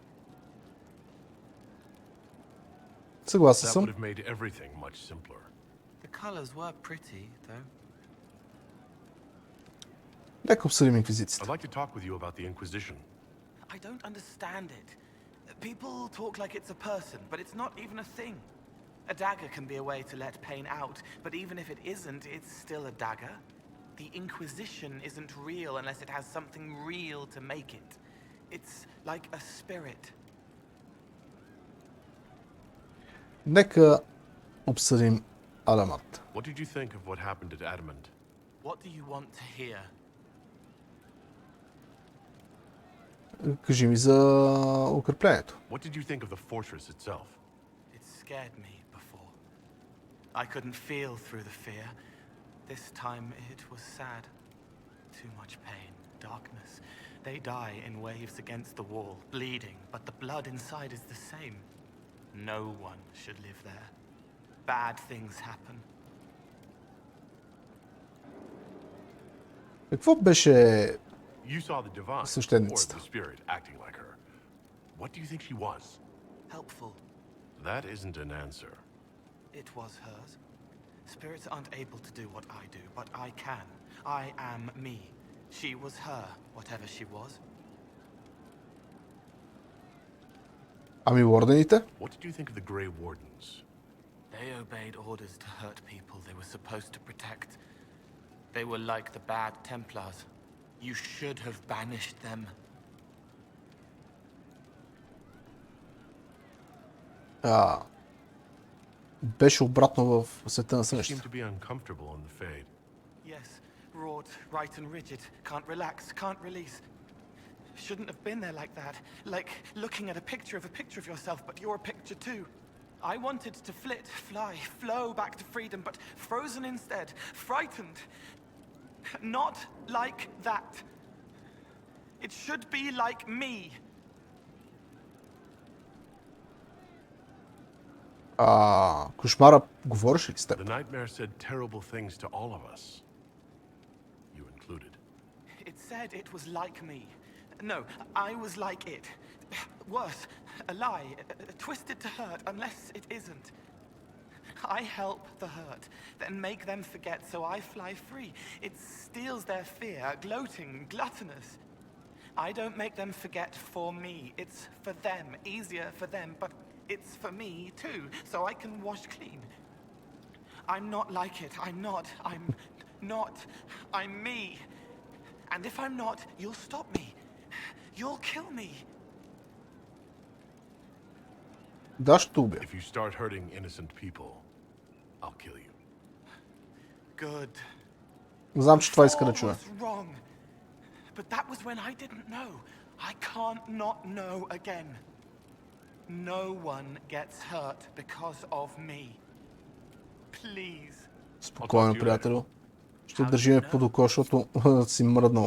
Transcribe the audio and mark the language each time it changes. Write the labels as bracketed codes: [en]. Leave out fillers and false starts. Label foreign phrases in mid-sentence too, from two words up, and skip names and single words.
[bg] Съгласен [en] That [bg] съм. [en] would have made everything much simpler. The colors were pretty, though. [bg] Нека обсъдим [en] I'd [bg] инквизицията. [en] like to talk with you about the Inquisition. I don't understand it. People talk like it's a person, but it's not even a thing. A dagger can be a way to let pain out, but even if it isn't, it's still a dagger. The Inquisition isn't real unless it has something real to make it. It's like a spirit. [bg] Нека обсъдим Адамът. [en] What did you think of what happened at Adamant? What do you want to hear? [bg] Кажи ми за укреплението. [en] What did you think of the fortress itself? It scared me before. I couldn't feel through the fear. This time it was sad. Too much pain, darkness. They die in waves against the wall, bleeding, but the blood inside is the same. No one should live there. Bad things happen. [bg] Какво беше [en] You saw the divine or [bg] свещеницата? [en] the spirit acting like her. What do you think she was? Helpful. That isn't an answer. It was hers. Spirits aren't able to do what I do, but I can. I am me. She was her, whatever she was. [bg] Ами ордените? [en] What did you think of the Grey Wardens? They obeyed orders to hurt people they were supposed to protect. They were like the bad Templars. You should have banished them. [bg] Беше обратно в света на [en] She seemed [bg] сънищата. [en] to be uncomfortable in the Fade. Yes, wrought, right and rigid. Can't relax, can't release. Shouldn't have been there like that. Like looking at a picture of yourself, but you're a picture too. I wanted to flit, fly, flow back to freedom, but frozen instead, frightened. Not like that. It should be like me. [bg] Кошмара говореше ли с теб? [en] The nightmare said terrible things to all of us. You included. It said it was like me. No, I was like it. Worse, a lie, twisted to hurt, unless it isn't. I help the hurt, then make them forget, so I fly free. It steals their fear, gloating, gluttonous. I don't make them forget for me. It's for them, easier for them, but it's for me too, so I can wash clean. I'm not like it. I'm not. I'm me. And if I'm not, you'll stop me. You'll kill me. [bg] Да, ще убия. [en] If you start hurting innocent people, I'll kill you. Good. [bg] Знам, че това иска да чуя. [en] Was wrong. But that was when I didn't know. I can't not know again. No one gets hurt because of me. Please. [bg] Спокойно, приятелю. Ще държим под око, защото си мръднал.